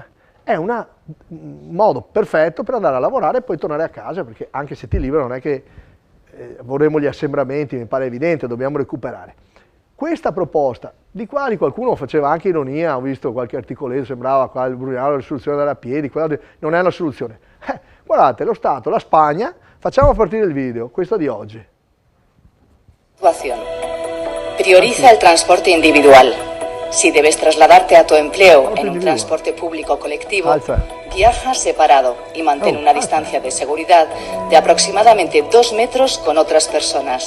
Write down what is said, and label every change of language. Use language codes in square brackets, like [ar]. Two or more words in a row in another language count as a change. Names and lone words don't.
[it] È un modo perfetto per andare a lavorare e poi tornare a casa, perché anche se ti libero non è che vorremmo gli assembramenti, mi pare evidente, dobbiamo recuperare. Questa proposta, di qualcuno faceva anche ironia, ho visto qualche articoletto, sembrava qua il Brugnano, la risoluzione da piedi, non è una soluzione. Guardate, lo Stato, la Spagna, facciamo partire il video, questo di oggi. [es] Prioriza el transporte individual. Si debes trasladarte a tu empleo en un transporte público colectivo, viaja separado y mantén una distancia de seguridad de aproximadamente 2 metros con otras personas.